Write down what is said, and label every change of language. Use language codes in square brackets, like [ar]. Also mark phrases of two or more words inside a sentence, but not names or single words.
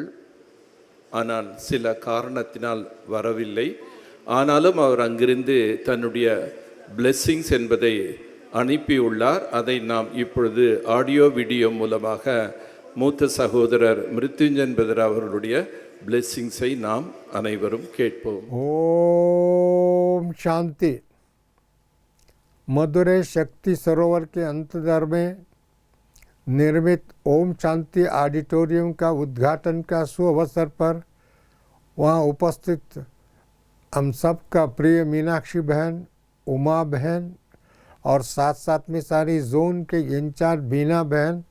[ta] ஆனால் சில காரணத்தினால் வரவில்லை. ஆனாலும் அவர் அங்கிருந்து தன்னுடைய பிளெஸ்ஸிங்ஸ் என்பதை அனுப்பியுள்ளார். அதை நாம் இப்பொழுது [en] audio video [ta] மூலமாக மூத்த சகோதரர் மிருத்யுஞ்சன் பிரதர் அவர்களுடைய பிளெஸ்ஸிங்ஸை நாம் அனைவரும் கேட்போம். [hi] ओम शांति। मदुरै शक्ति सरोवर के अंतर्गत में निर्मित ओम शांति ऑडिटोरियम का उद्घाटन का शुभ अवसर पर वहाँ उपस्थित हम सब का प्रिय मीनाक्षी बहन, उमा बहन और साथ साथ में सारी जोन के इंचार्ज बीना बहन,